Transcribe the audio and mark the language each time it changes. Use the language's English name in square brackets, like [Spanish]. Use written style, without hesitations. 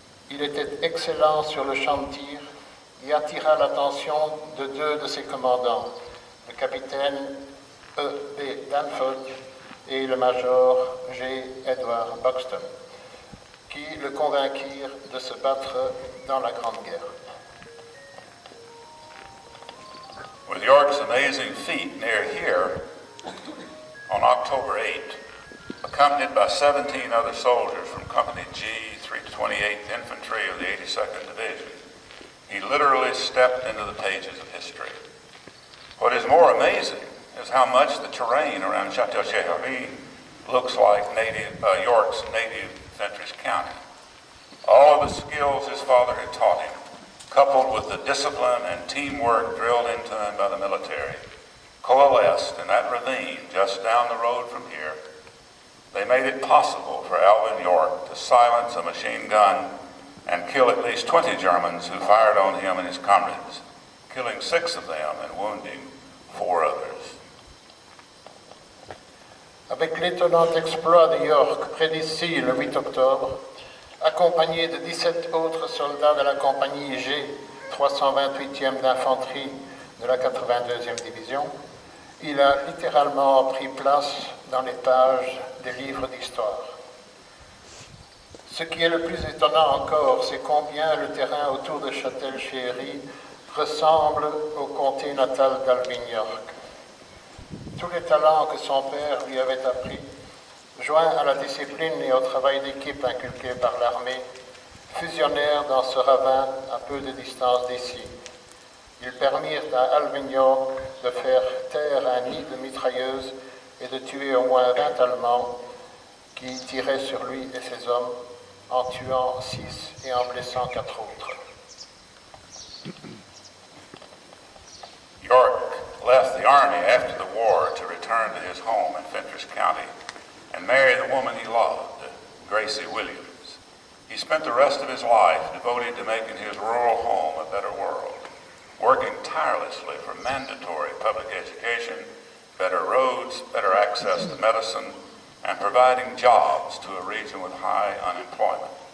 [French] Il était excellent sur le champ de tir et attira l'attention de deux de ses commandants, le capitaine E.B. Danforth et le major G. Edward Buxton, qui le convainquirent de se battre dans la Grande Guerre. [English] With York's amazing feat near here, on October 8th, accompanied by 17 other soldiers from Company G, 328th Infantry of the 82nd Division, he literally stepped into the pages of history. What is more amazing is how much the terrain around Château-Chéhéry looks like York's native Fentress County. All of the skills his father had taught him, coupled with the discipline and teamwork drilled into him by the military, coalesced in that ravine just down the road from here. They made it possible for Alvin York to silence a machine gun and kill at least 20 Germans who fired on him and his comrades, killing 6 of them and wounding 4 others. [French] Avec l'étonnant exploit de York près d'ici le 8 octobre, accompagné de 17 autres soldats de la compagnie G, 328e d'infanterie de la 82e division, il a littéralement pris place dans les pages des livres d'histoire. Ce qui est le plus étonnant encore, c'est combien le terrain autour de Châtel-Chéhéry ressemble au comté natal d'Alvin York. Tous les talents que son père lui avait appris, joints à la discipline et au travail d'équipe inculqué par l'armée, fusionnèrent dans ce ravin à peu de distance d'ici. Ils permirent à Alvin York de faire taire un nid de mitrailleuses et de tuer au moins 20 Allemands qui tiraient sur lui et ses hommes, en tuant 6 et en blessant 4 autres. [English] York left the Army after the war to return to his home in Fentress County and marry the woman he loved, Gracie Williams. He spent the rest of his life devoted to making his rural home a better world, working tirelessly for mandatory public education, better roads, better access to medicine, and providing jobs to a region with high unemployment.